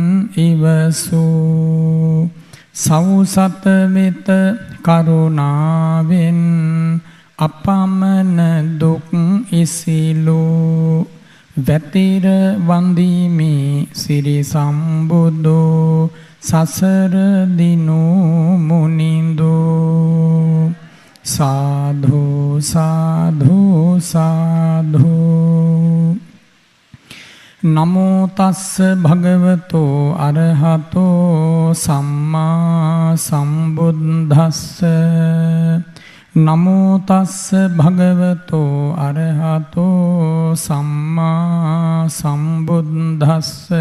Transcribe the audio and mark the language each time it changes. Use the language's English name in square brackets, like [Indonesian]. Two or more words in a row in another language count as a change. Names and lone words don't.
[Sinhala] ඉවසූ සෞසත වෙත කරුණාවෙන් අපමණ දුක් ඉසිලෝ වැතිර වන්දිමි සිරි සම්බුදෝ සසර දිනු මුනිඳු සාධු සාධු සාධු [Pali] නමෝ තස්ස භගවතෝ අරහතෝ සම්මා සම්බුද්දස්ස නමෝ තස්ස භගවතෝ අරහතෝ සම්මා සම්බුද්දස්ස